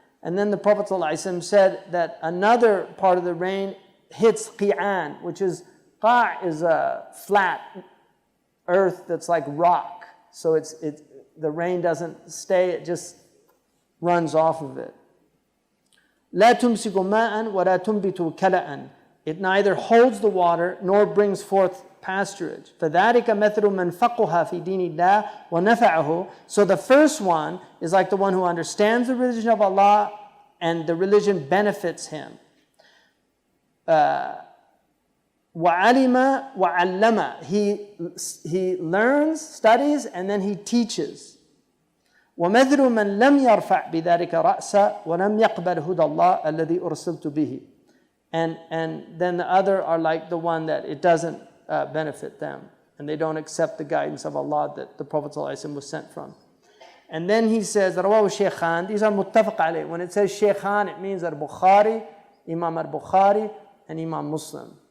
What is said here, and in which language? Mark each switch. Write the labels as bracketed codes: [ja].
[en] And then the Prophet ﷺ said that another part of the rain hits qi'an, which is, qa' is a flat earth that's like rock. So the rain doesn't stay, it just runs off of it. [ar] لا تمسك ماء ولا تنبت كلأ. [en] It neither holds the water nor brings forth pasturage. [ar] فذلك مثل من فقه في دين الله ونفعه. [en] So the first one is like the one who understands the religion of Allah and the religion benefits him. [ar] وعلم وعلم. [en] He learns, studies, and then he teaches. [ar] ومثل من لم يرفع بذلك رأسا ولم يقبل هدى الله الذي أرسلت به. [en] And then the other are like the one that it doesn't benefit them, and they don't accept the guidance of Allah that the Prophet ﷺ was sent from. And then he says, [ar] رواه الشيخان. [en] These are muttafaq alayh. When it says Shaykhan, it means al-Bukhari, Imam al-Bukhari, and Imam Muslim.